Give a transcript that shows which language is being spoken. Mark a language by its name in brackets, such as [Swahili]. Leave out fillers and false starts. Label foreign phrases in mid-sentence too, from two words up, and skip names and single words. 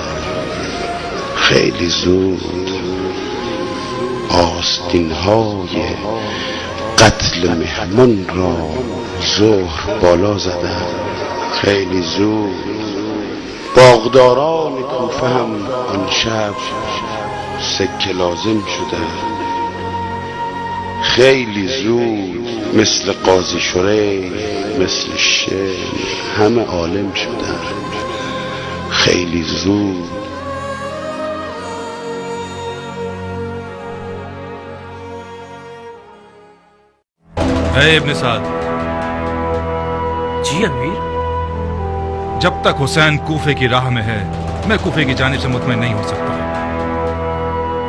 [Persian] خیلی زود آستین‌های قتل مهمان را ظهر بالا زدند، خیلی زود باغداران کوفه هم آن شب سکه لازم شدند، خیلی زود مثل قاضی شریح مثل شیخ همه عالم شدند، خیلی زود [Urdu] اے ابن سعد۔ جی امیر۔ جب تک حسین کوفے کی راہ میں ہے میں کوفے کی جانب سے مطمئن نہیں ہو سکتا۔